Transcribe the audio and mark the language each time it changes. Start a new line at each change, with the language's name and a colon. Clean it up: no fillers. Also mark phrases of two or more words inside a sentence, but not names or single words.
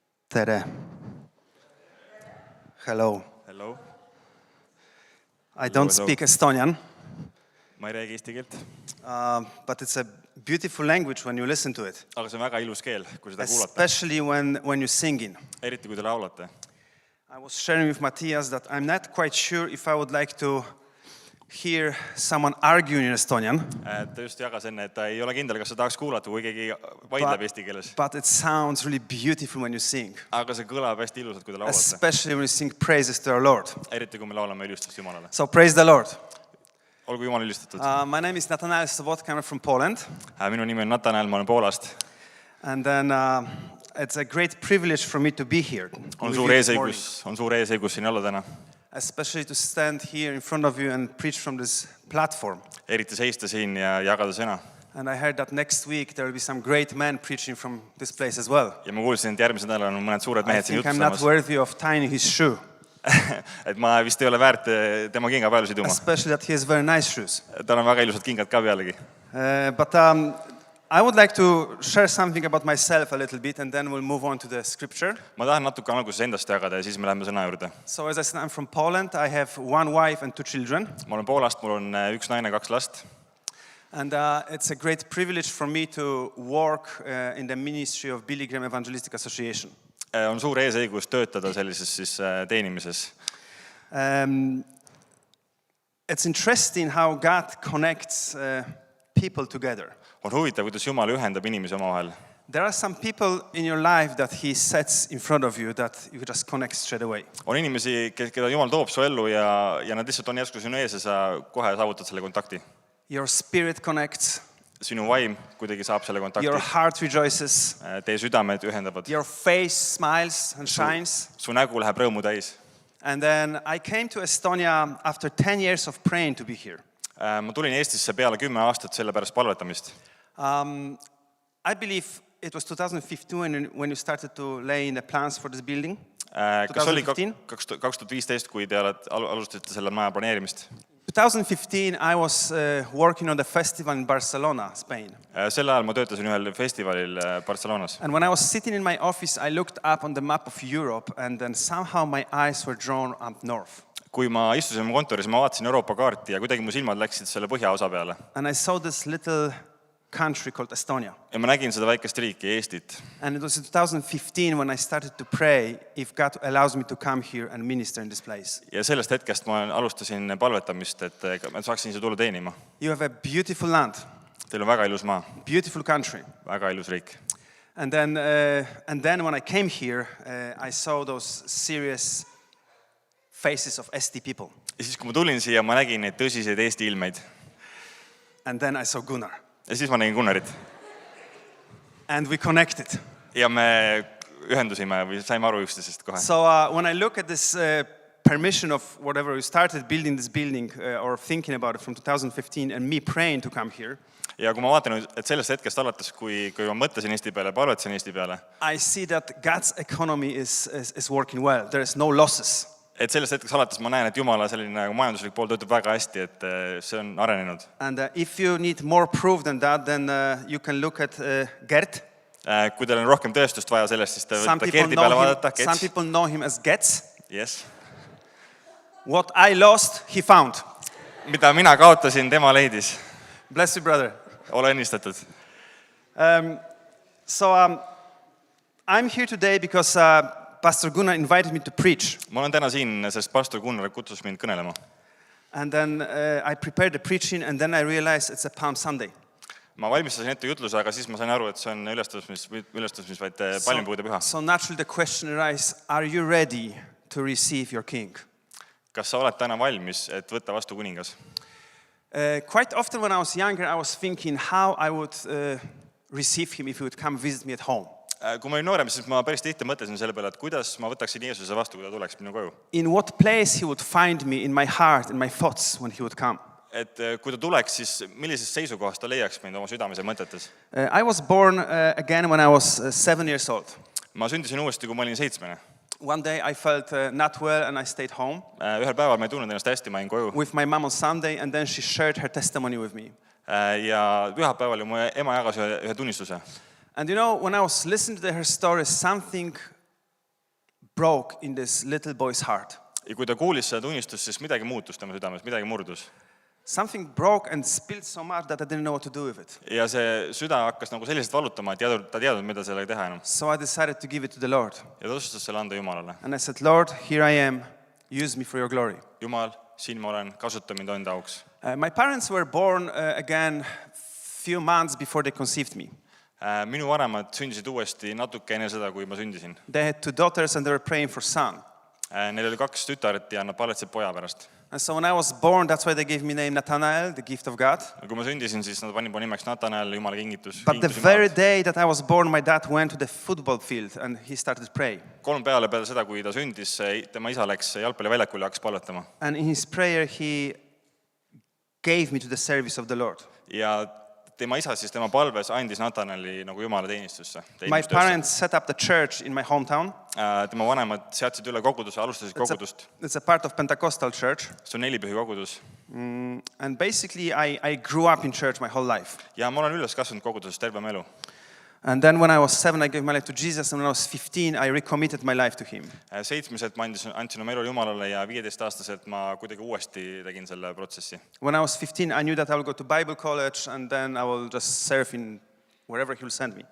Estonian: Tere. Hello.
English: Hello. I don't Hello. speak Estonian,
Estonian: Ma ei räägi eesti keelt,
English: but it's a beautiful language when you listen to it,
Estonian: aga see on väga ilus keel, kui seda kuulata,
English: especially when you're singing.
Estonian: eriti kui te laulate.
English: I was sharing with Matthias that I'm not quite sure if I would like to hear someone arguing in Estonian,
Estonian: Ta just jagas enne, et ta ei ole kindel, kas sa tahaks kuulata, kui keegi vaidleb eesti keeles.
English: but it sounds really beautiful when you sing,
Estonian: Aga see kõlab hästi ilusalt, kui te laulate,
English: especially when you sing praises to our Lord.
Estonian: eriti kui me laulame ülistust Jumalale.
English: So praise the Lord.
Estonian: Olgu Jumal ülistatud.
English: My name is Nathanael Sobotka, I'm from Poland,
Estonian: Minu nimi on Nathanael, ma olen Poolast.
English: and then it's a great privilege for me to be here.
Estonian: On
English: with
Estonian: suur
English: you this morning.
Estonian: eesõigus siin olla täna.
English: Especially to stand here in front of you and preach from this platform.
Estonian: Eriti seista siin ja jagada sõna.
English: And I heard that next week there will be some great men preaching from this place as well.
Estonian: Ja ma kuulsin, et järgmisel nädalal on mõned suured
English: I
Estonian: mehed siin
English: think I'm not
Estonian: juttustamas.
English: worthy of tying his shoe,
Estonian: Et ma vist ei ole väärt tema kinga peale siduma.
English: especially that he has very nice shoes.
Estonian: Tal on väga ilusad kingad ka pealegi.
English: But I would like to share something about myself a little bit, and then we'll move on to the scripture.
Estonian: Ma tahan natuke alguses endast jagada ja siis me läheme sõna juurde.
English: So as I said, I'm from Poland. I have one wife and two children.
Estonian: Ma olen Poolast, mul on üks naine, 2 last.
English: And it's a great privilege for me to work in the ministry of Billy Graham Evangelistic Association.
Estonian: On suur eesõigus töötada sellises siis teenimises.
English: It's interesting how God connects people together.
Estonian: On huvitav, kuidas Jumal ühendab inimesi omavahel.
English: There are some people in your life that He sets in front of you that you just connect straight away.
Estonian: On inimesi, keda Jumal toob su ellu ja nad lihtsalt on järsku sinu ees ja sa kohe saavutad selle kontakti.
English: Your spirit connects,
Estonian: Sinu vaim kuidagi saab selle kontakti.
English: your heart rejoices,
Estonian: Teie südamed ühendavad.
English: your face smiles and shines.
Estonian: Su nägu läheb rõõmu täis.
English: And then I came to Estonia after 10 years of praying to be here.
Estonian: Ma tulin Eestisse peale 10 aastat selle pärast palvetamist.
English: I believe it was 2015 when you started to lay in the plans for this building.
Estonian: Kas oli 2015? 2015, kui te alustasite selle maja planeerimist?
English: 2015 I was working on the festival in Barcelona, Spain.
Estonian: Sel ajal ma töötasin ühel festivalil Barcelonas.
English: And when I was sitting in my office, I looked up on the map of Europe, and then somehow my eyes were drawn up north.
Estonian: Kui ma istusin oma kontoris, ma vaatasin Euroopa kaarti ja kuidagi mu silmad läksid selle põhjaosa peale.
English: And I saw this little country called Estonia.
Estonian: Ja ma nägin seda väikest riiki, Eestit.
English: And it was in 2015 when I started to pray if God allows me to come here and minister in this place.
Estonian: Ja sellest hetkest ma alustasin palvetamist, et ma saaksin siia tulla teenima.
English: You have a beautiful land,
Estonian: Teil on väga ilus maa,
English: beautiful country.
Estonian: väga ilus riik.
English: And then when I came here, I saw those serious faces of Eesti people.
Estonian: Ja siis, kui ma tulin siia, ma nägin neid tõsiseid Eesti ilmeid.
English: And then I saw Gunnar.
Estonian: Ja siis ma nägin Gunnarit.
English: And we connected.
Estonian: Ja me ühendusime või saime aru üksteisest kohe.
English: So when I look at this permission of whatever we started building this building or thinking about it from 2015 and me praying to come here,
Estonian: Ja kui ma vaatan, et sellest hetkest alates, kui ma mõtlesin Eesti peale, palvetasin Eesti peale,
English: I see that God's economy is working well. There is no losses.
Estonian: et sellest hetkest alates ma näen, et Jumala selline majanduslik pool töötab väga hästi, et see on arenenud.
English: And if you need more proof than that, then you can look at Gert.
Estonian: Kui teil on rohkem tõestust vaja sellest, siis te
English: Some
Estonian: võite
English: people
Estonian: Gerdi peale
English: know him,
Estonian: vaadata.
English: some people know him as Gets. Yes. What I lost, he found.
Estonian: Mida mina kaotasin, tema leidis.
English: Bless you, brother.
Estonian: Ole õnnistatud.
English: So I'm here today because Pastor Gunnar invited me to preach.
Estonian: Ma olen täna siin, sest pastor Gunnar kutsus mind kõnelema.
English: And then I prepared the preaching, and then I realized it's a Palm Sunday.
Estonian: Ma valmistasin ette jutluse, aga siis ma sain aru, et see on ülestõusmisvaid palmpuude püha.
English: So naturally the question arises, are you ready to receive your king?
Estonian: Kas sa oled täna valmis, et võtta vastu kuningas?
English: Quite often when I was younger, I was thinking how I would receive him if he would come visit me at home.
Estonian: Kui ma olin noorem, siis ma päris tihti mõtlesin selle peale, et kuidas ma võtaksin Jeesuse vastu, kui ta tuleks minu koju.
English: In what place he would find me in my heart and my thoughts when he would come.
Estonian: Et kui ta tuleks, siis millises seisukohas ta leiaks mind oma südames ja mõtetes?
English: I was born again when I was 7 years old.
Estonian: Ma sündisin uuesti, kui ma olin 7.
English: One day I felt not well and I stayed home
Estonian: Ühel päeval ma ei tundnud ennast hästi, ma jäin koju.
English: with my mom on Sunday, and then she shared her testimony with me.
Estonian: Ja pühapäeval mu ema jagas ühe tunnistuse.
English: And you know, when I was listening to her story, something broke in this little boy's heart.
Estonian: Ja kui ta kuulis seda tunnistust, siis midagi muutus tema südames, midagi murdus.
English: Something broke and spilled so much that I didn't know what to do with it.
Estonian: Ja see süda hakkas nagu selliselt valutama, et ta teadnud, mida sellega teha enam.
English: So I decided to give it to the Lord.
Estonian: Ja ta otsustas selle anda Jumalale.
English: And I said, Lord, here I am. Use me for your glory.
Estonian: Jumal, siin ma olen, kasuta mind enda auks.
English: My parents were born again few months before they conceived me.
Estonian: Minu vanemad sündisid uuesti natuke enne seda, kui ma sündisin.
English: They had 2 daughters and they were praying for son.
Estonian: Neil oli 2 tütaret ja nad paletsid poja pärast.
English: And so when I was born, that's why they gave me name Nathanael, the gift of God.
Estonian: Kui ma sündisin, siis nad panid mu nimeks Nathanael, Jumala kingitus.
English: But the very day that I was born, my dad went to the football field and he started to pray.
Estonian: 3 peale seda, kui ta sündis, tema isa läks jalgpalliväljakule ja hakkas palvetama.
English: And in his prayer, he gave me to the service of the Lord.
Estonian: Ja tema isa siis tema palves andis Nathanaeli nagu Jumala teenistusse.
English: My parents set up the church in my hometown.
Estonian: Tema vanemad seadsid üle koguduse, alustasid kogudust.
English: It's a part of Pentecostal church.
Estonian: See on 4 pühi kogudus.
English: And basically, I grew up in church my whole life.
Estonian: Ja ma olen üles kasvanud koguduses terve mu elu.
English: And then when I was 7, I gave my life to Jesus. And when I was 15, I recommitted my life to him.
Estonian: 7-selt ma andsin oma elu Jumalale ja 15-aastaselt ma kuidagi uuesti tegin selle protsessi.
English: When I was 15, I knew that I will go to Bible college and then I will just serve in wherever he will send me.